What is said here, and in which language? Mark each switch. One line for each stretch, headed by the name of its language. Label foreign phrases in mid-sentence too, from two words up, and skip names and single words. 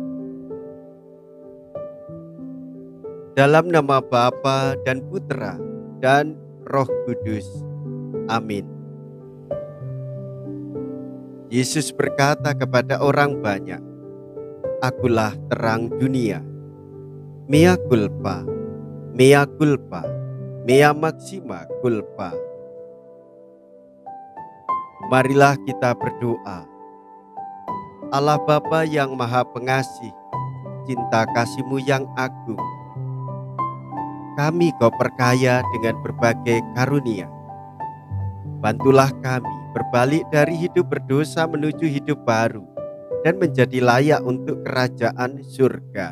Indonesian: Dalam nama Bapa dan Putra dan Roh Kudus. Amin. Yesus berkata kepada orang banyak, "Akulah terang dunia.
Latin: Mea culpa, mea culpa, mea maxima culpa."
Indonesian: Marilah kita berdoa. Allah Bapa yang Maha Pengasih, cinta kasih-Mu yang agung, kami Kau perkaya dengan berbagai karunia. Bantulah kami berbalik dari hidup berdosa menuju hidup baru dan menjadi layak untuk kerajaan surga.